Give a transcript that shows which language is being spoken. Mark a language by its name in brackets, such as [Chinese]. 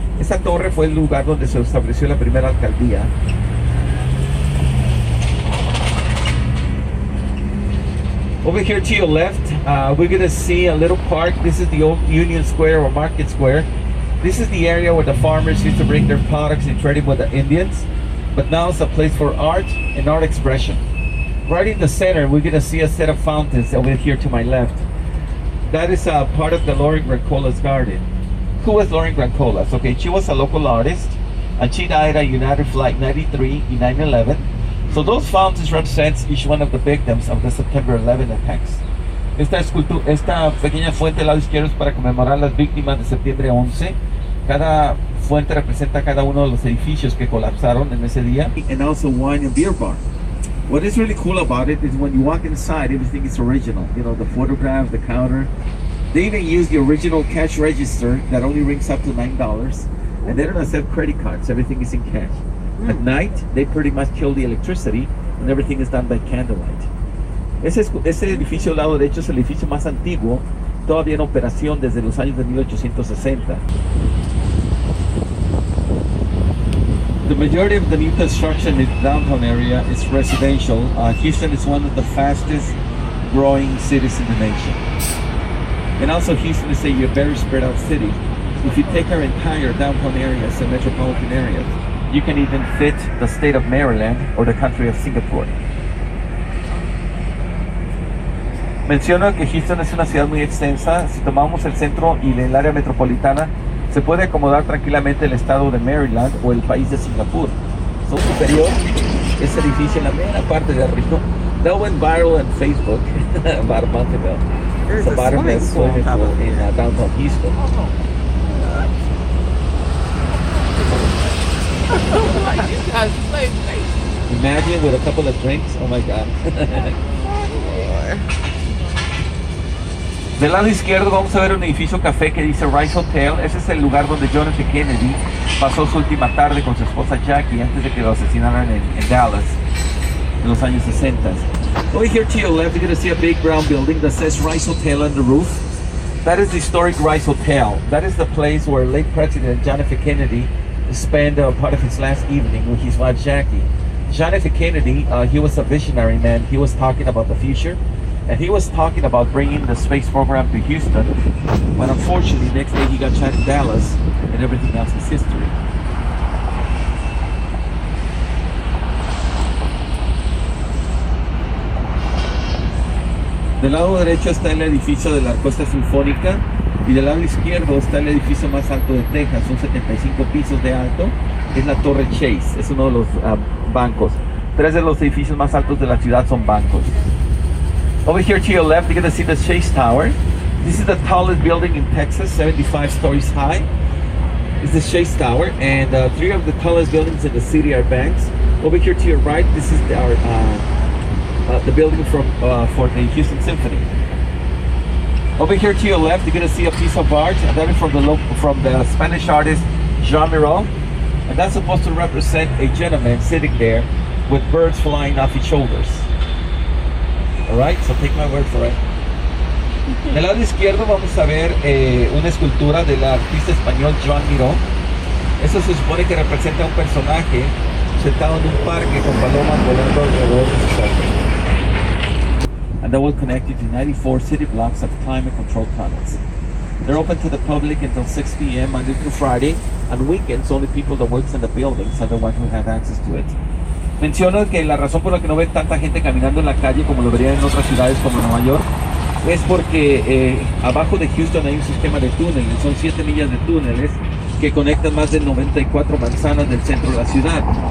[Spanish] Esta torre fue el lugar donde se estableció la primera alcaldía. [English] Over here to your left, we're going to see a little park. This is the old Union Square or Market Square. This is the area where the farmers used to bring their products and trade with the Indians. But now it's a place for art and art expression. Right in the center, we're going to see a set of fountains over here to my left. That is part of the Lauren Grancola's garden. Who was Lauren Grancola's? Okay, she was a local artist, and she died at United Flight 93 in 9/11. So those fountains represent each one of the victims of the September 11 attacks. [Spanish] Esta pequeña fuente al lado izquierdo es para conmemorar las víctimas de septiembre 11. Cada fuente representa cada uno de los edificios que colapsaron en ese día. [English] And also wine and beer bar. What is really cool about it is when you walk inside, everything is original. You know, the photographs, the counter. They even use the original cash register that only rings up to $9. And they don't accept credit cards. Everything is in cash. At night, they pretty much kill the electricity and everything is done by candlelight. [Spanish] Ese edificio al lado derecho es el edificio más antiguo, todavía en operación desde los años de 1860. [English] The majority of the new construction in the downtown area is residential. Houston is one of the fastest growing cities in the nation. And also Houston is a very spread out city. If you take our entire downtown areas and metropolitan areas, you can even fit the state of Maryland or the country of Singapore. [Spanish] Menciono que Houston es una ciudad muy extensa. Si tomamos el centro y el área metropolitana, se puede acomodar tranquilamente el estado de Maryland o el país de Singapur. Su superior, ese edificio en la mera parte de arriba, [English] that went viral on Facebook about a month ago. It's the bottom best swimming pool in downtown Houston. Imagine with a couple of drinks, oh my god. [Spanish] Del lado izquierdo vamos a ver un edificio café que dice Rice Hotel. Ese es el lugar donde John F. Kennedy pasó su última tarde con su esposa Jackie antes de que lo asesinaran en Dallas en los años 60. [English] Over here to your left, you're going to see a big brown building that says Rice Hotel on the roof. That is the historic Rice Hotel. That is the place where late President John F. Kennedy spent part of his last evening with his wife Jackie. John F. Kennedy, he was a visionary man. He was talking about the future, and he was talking about bringing the space program to Houston. But unfortunately, next day he got shot in Dallas, and everything else is history. [Spanish] Del lado derecho está el edificio de la Orquesta Sinfónica y del lado izquierdo está el edificio más alto de Texas, son 75 pisos de alto. Es la Torre Chase, es uno de los bancos. 3 de los edificios más altos de la ciudad son bancos. [English] Over here to your left, you're going to see the Chase Tower. This is the tallest building in Texas, 75 stories high. It's the Chase Tower, and 3 of the tallest buildings in the city are banks. Over here to your right, this is the building for the Houston Symphony. Over here to your left, you're going to see a piece of art, and that is from the Spanish artist Jean Miro, and that's supposed to represent a gentleman sitting there with birds flying off his shoulders. All right, so take my word for it. [Spanish] Del lado izquierdo vamos a ver una escultura del artista español Joan Miró. Eso se supone que representa a un personaje sentado en un parque con palomas volando alrededor de su cuerpo. [English] And that will connect you to 94 city blocks of climate-controlled tunnels. They're open to the public until 6 p.m. Monday through Friday. On weekends, only people that work in the buildings are the ones who have access to it. [Spanish] Menciono que la razón por la que no ven tanta gente caminando en la calle como lo verían en otras ciudades como Nueva York es porque abajo de Houston hay un sistema de túneles, son 7 millas de túneles que conectan más de 94 manzanas del centro de la ciudad.